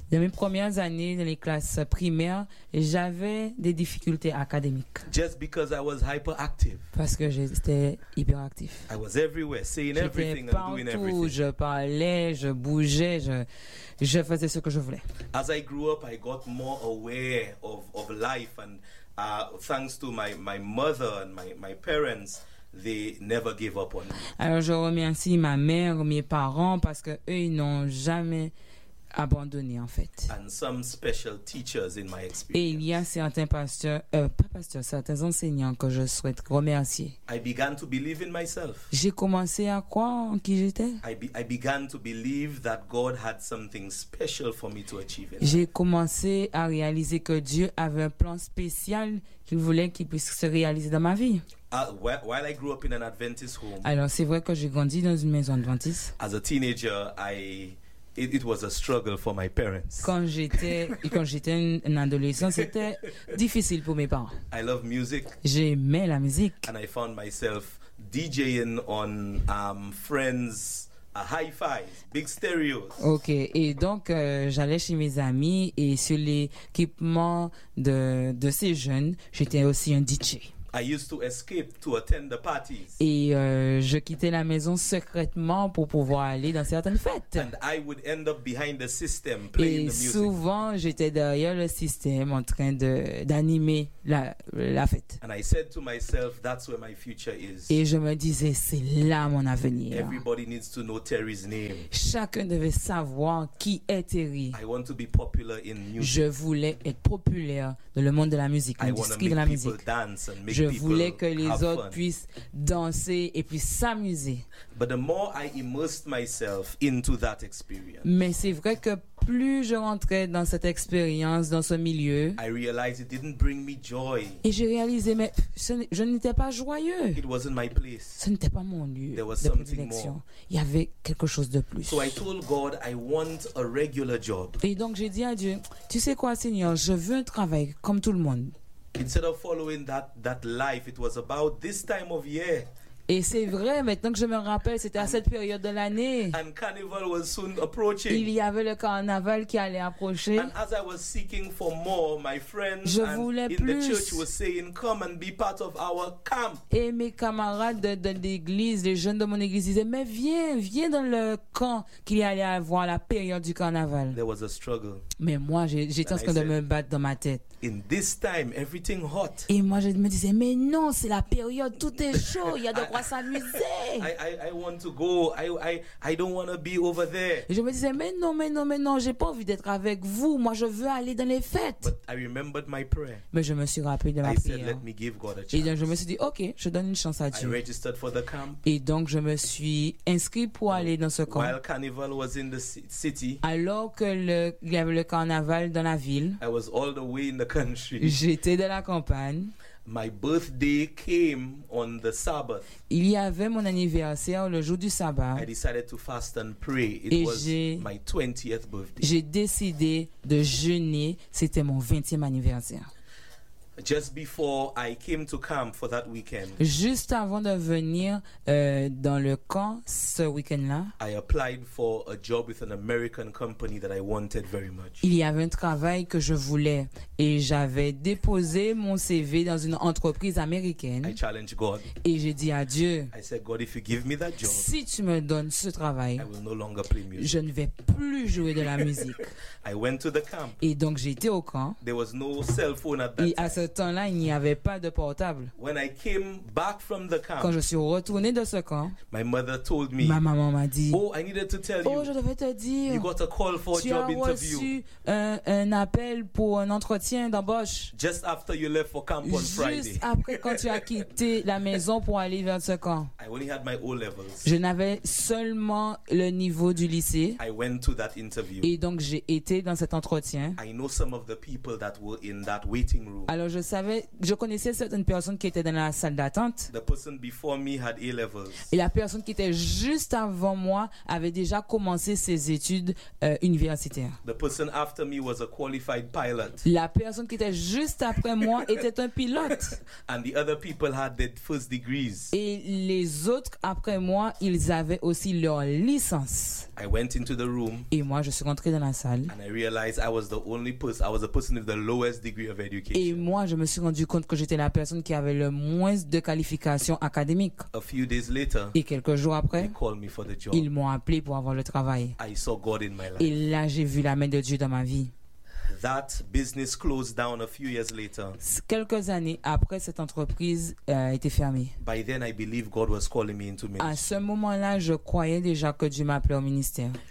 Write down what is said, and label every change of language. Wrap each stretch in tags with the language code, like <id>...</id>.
<fr>Dans mes premières années dans les classes primaires, j'avais des difficultés académiques.</fr> <en>Just because I was hyperactive.</en> <fr>Parce que j'étais hyperactif.</fr> <en>I was everywhere, saying</en> <fr>j'étais</fr> <en>everything</en> <fr>partout,</fr> <en>and doing everything.</en> <fr>Je parlais, je bougeais, je faisais ce que je voulais.</fr> <en>As I grew up, I got more aware of life, and thanks to my mother and my parents, they never gave up on me.</en> <fr>Alors je remercie ma mère, mes parents, parce que eux ils n'ont jamais abandonné en fait.</fr> <en>And some special teachers in my experience.</en> <fr>Et il y a certains pasteurs, pas pasteurs, certains enseignants que je souhaite remercier.</fr> <en>I began to believe in myself.</en> <fr>J'ai commencé à croire en qui j'étais.</fr> <en>I began to believe that God had something special for me to achieve.</en> <fr>J'ai commencé à réaliser que Dieu avait un plan spécial qu'il voulait qu'il puisse se réaliser dans ma vie.</fr> <en>While I grew up in an Adventist home.</en> <fr>Alors c'est vrai que j'ai grandi dans une maison adventiste.</fr> <en>As a teenager, it was a struggle for my parents.</en> <fr>Quand j'étais un adolescent, c'était difficile pour mes parents.</fr> <en>I love music.</en> <fr>J'aimais la musique.</fr> <en>And I found myself DJing on friends hi-fi, big stereos.</en> <fr>OK, et donc j'allais chez mes amis et sur l'équipement de ces jeunes, j'étais aussi un DJ.</fr> <en>I used to escape to attend the parties.</en> <fr>Et je quittais la maison secrètement pour pouvoir aller dans certaines fêtes.</fr> <en>And I would end up behind the system playing</en> <fr>et</fr> <en>the music.</en> <fr>Et souvent j'étais derrière le système en train de d'animer la fête.</fr> <en>And I said to myself, that's where my future is.</en> <fr>Et je me disais, c'est là mon avenir.</fr> <en>Everybody needs to know Terry's name.</en> <fr>Chacun devait savoir qui est Terry.</fr> <en>I want to be popular in music.</en> <fr>Je voulais être populaire dans le monde de la musique, l'industrie de la musique.</fr> <en>I want to make people dance.</en> <fr>Je voulais que les autres puissent danser et puissent s'amuser.</fr> <en>But the more I immersed myself into that experience,</en> <fr>mais c'est vrai que plus je rentrais dans cette expérience, dans ce milieu,</fr> <en>I realized it didn't bring me joy.</en> <fr>Et j'ai réalisé, mais je n'étais pas joyeux.</fr> <en>It wasn't my place.</en> <fr>Ce n'était pas mon lieu</fr> <en>There was</en> <fr>de prédilection. Il y avait quelque chose de plus.</fr> <en>So I told God, I want a regular job.</en> <fr>Et donc j'ai dit à Dieu, tu sais quoi, Seigneur, je veux un travail comme tout le monde.</fr> <en>Instead of following that life, it was about this time of year.</en> <fr>Et c'est vrai, maintenant que je me rappelle, c'était à cette période de l'année.</fr> <en>And carnival was soon approaching.</en> <fr>Il y avait le carnaval qui allait approcher.</fr> <en>And as I was seeking for more, my friends in the church were saying, come and be part of our camp.</en> <fr>Et mes camarades de l'église, les jeunes de mon église disaient, mais viens dans le camp qu'il y allait avoir la période du carnaval.</fr> <en>There was a struggle.</en> <fr>Mais moi, j'étais en train de me battre dans ma tête.</fr> <en>In this time, everything hot.</en> <fr>Et moi, je me disais, mais non, c'est la période, tout est chaud, il y a de quoi s'amuser.</fr> <en>I want to go. I don't want to be over there.</en> <fr>Et je me disais, mais non, j'ai pas envie d'être avec vous. Moi, je veux aller dans les fêtes.</fr> <en>But I remembered my prayer.</en> <fr>Mais je me suis rappelé de ma prière.</fr> <en>I said, let me give God a chance.</en> <fr>Et donc, je me suis dit, ok, je donne une chance à Dieu.</fr> <en>I registered for the camp.</en> <fr>Et donc, je me suis inscrit pour aller dans ce camp.</fr> <en>While carnival was in the city.</en> <fr>Alors que il y avait le carnaval dans la ville.</fr> <en>I was all the way in the country.</en> <fr>J'étais dans la campagne.</fr> <en>My birthday came on the Sabbath.</en> <fr>Il y avait mon anniversaire le jour du sabbat.</fr> <en>I decided to fast and pray. It</en> <fr>Et</fr> <en>was my 20th birthday.</en> <fr>J'ai décidé de jeûner. C'était mon 20e anniversaire.</fr> <en>Just before I came to camp for that weekend.</en> <fr>Juste avant de venir dans le camp ce week-end-là.</fr> <en>I applied for a job with an American company that I wanted very much.</en> <fr>Il y avait un travail que je voulais et j'avais déposé mon CV dans une entreprise américaine.</fr> <en>I challenged God.</en> <fr>Et j'ai dit à Dieu.</fr> <en>I said, God, if you give me that job,</en> <fr>si tu me donnes ce travail,</fr> <en>I will no longer play music.</en> <fr>Je ne vais plus jouer de la musique.</fr> <en>I went to the camp.</en> <fr>Et donc j'étais au camp.</fr> <en>There was no cell phone at that time.</en> <fr>Ce temps-là, il n'y avait pas de portable.</fr> <en>When I came back from the camp,</en> <fr>quand je suis retourné de ce camp,</fr> <en>my mother told me,</en> <fr>ma maman m'a dit,</fr> <en>oh, I needed to tell you,</en> <fr>oh, je devais te dire,</fr> <en>you got a call for</en> <fr>tu</fr> <en>a job</en> <fr>as reçu</fr> <en>interview.</en> <fr>Un appel pour un entretien d'embauche.</fr> <en>Just after you left for camp on</en> <fr>Juste</fr> <en>Friday.</en> <fr>Juste après quand tu as quitté la maison pour aller vers ce camp.</fr> <en>I only had my O levels.</en> <fr>Je n'avais seulement le niveau du lycée.</fr> <en>I went to that interview.</en> <fr>Et donc j'ai été dans cet entretien.</fr> <en>I know some of the people that were in that waiting room.</en> <fr>Alors, je connaissais certaines personnes qui étaient dans la salle d'attente.</fr> <en>The person before me had A-levels.</en> <fr>Et la personne qui était juste avant moi avait déjà commencé ses études universitaires.</fr> <en>The person after me was a qualified pilot.</en> <fr>La personne qui était juste après moi était un pilote.</fr> <en>And the other people had their first degrees.</en> <fr>Et les autres après moi, ils avaient aussi leur licence.</fr> <en>I went into the room.</en> <fr>Et moi, je suis rentré dans la salle.</fr> <en>And I realized I was the only person. I was a person with the lowest degree of education.</en> <fr>Et moi, je me suis rendu compte que j'étais la personne qui avait le moins de qualifications académiques.</fr> <en>A few days later,</en> <fr>et quelques jours après,</fr> <en>they called me for the job.</en> <fr>Ils m'ont appelé pour avoir le travail.</fr> <en>I saw God in my life.</en> <fr>Et là, j'ai vu la main de Dieu dans ma vie.</fr> <en>That business closed down a few years later.</en> <fr>Quelques années après, cette entreprise a été fermée.</fr> <en>By then, I believe God was calling me into ministry.</en> <fr>À ce moment-là, je croyais déjà que Dieu m'appelait au ministère.</fr>